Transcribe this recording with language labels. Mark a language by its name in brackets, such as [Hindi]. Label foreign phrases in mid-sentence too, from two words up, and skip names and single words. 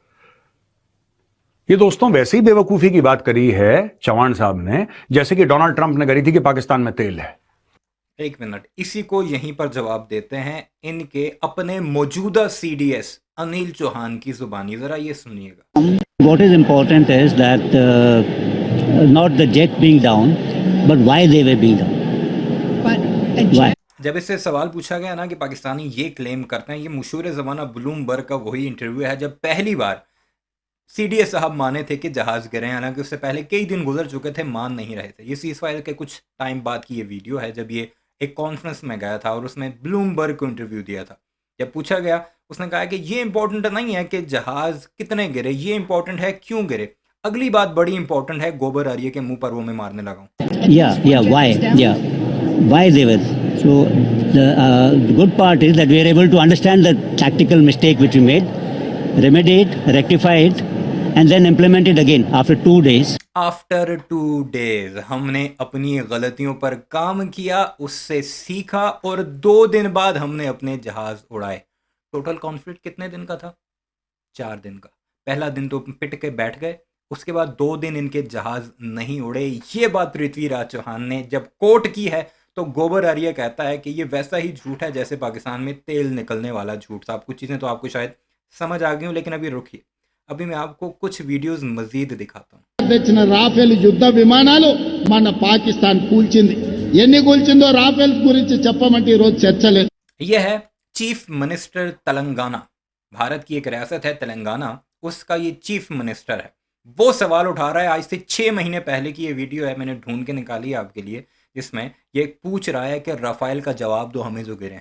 [Hindi] ये दोस्तों वैसे ही बेवकूफी की बात करी है चौहान साहब ने, जैसे कि डोनाल्ड ट्रंप ने करी थी कि पाकिस्तान में तेल है। एक मिनट, इसी को यहीं पर जवाब देते हैं इनके अपने मौजूदा सीडीएस अनिल चौहान की जुबानी, जरा ये सुनिएगा। [English] What is important is that not the jet being down, but why they were being down. Why? [Hindi] जब इससे सवाल पूछा गया ना कि पाकिस्तानी ये क्लेम करते हैं, ये मशहूर ज़माना ब्लूमबर्ग का वही इंटरव्यू है जब पहली बार सीडीएस साहब माने थे कि जहाज़ गिरे हैं। हालांकि उससे पहले कई दिन गुजर चुके थे, मान नहीं रहे थे। ये सीज़फायर के कुछ टाइम बाद की ये वीडियो है जब ये एक कॉन्फ्रेंस में गया था और उसने ब्लूमबर्ग को इंटरव्यू दिया था। जब पूछा गया, उसने कहा कि ये इंपॉर्टेंट नहीं है कि जहाज़ कितने गिरे, ये इंपॉर्टेंट है क्यों गिरे। अगली बात बड़ी इंपॉर्टेंट है, गोबर आरिये के मुंह पर वो मैं मारने लगा हूँ। [English] Why they were. So the good part is that we are able to understand the tactical mistake which we made, remedy it, rectify it, and then implement it again after 2 days. [Hindi] आफ्टर 2 days हमने अपनी गलतियों पर काम किया, उससे सीखा और 2 दिन बाद हमने अपने जहाज उड़ाए। टोटल कॉन्फ्लिक्ट कितने दिन का था? 4 दिन का। पहला दिन तो पिट के बैठ गए, उसके बाद 2 दिन इनके जहाज नहीं उड़े। ये बात पृथ्वीराज चौहान ने जब कोट की है तो गोबर आरिया कहता है कि ये वैसा ही झूठ है जैसे पाकिस्तान में तेल निकलने वाला झूठ था। कुछ चीज़ें तो आपको शायद समझ आ गई हूँ, लेकिन अभी रुकिए, अभी मैं आपको कुछ वीडियोस मजीद दिखाता हूँ। [Telugu] తెచ్చిన రాఫెల్ యుద్ధ విమానాలు మన పాకిస్తాన్ కూల్చింది. ఎన్ని కూల్చిందో రాఫెల్ గురించి చెప్పమంటే ఈ రోజు చర్చలేదు. [Hindi] यह है [English] chief minister [Hindi] तेलंगाना, भारत की एक रियासत है तेलंगाना, उसका ये [English] chief minister [Hindi] है। वो सवाल उठा रहा है, आज से 6 महीने पहले की ये वीडियो है, मैंने ढूंढ के निकाली है आपके लिए, जिसमें ये पूछ रहा है कि राफेल का जवाब दो हमें जो गिरे हैं।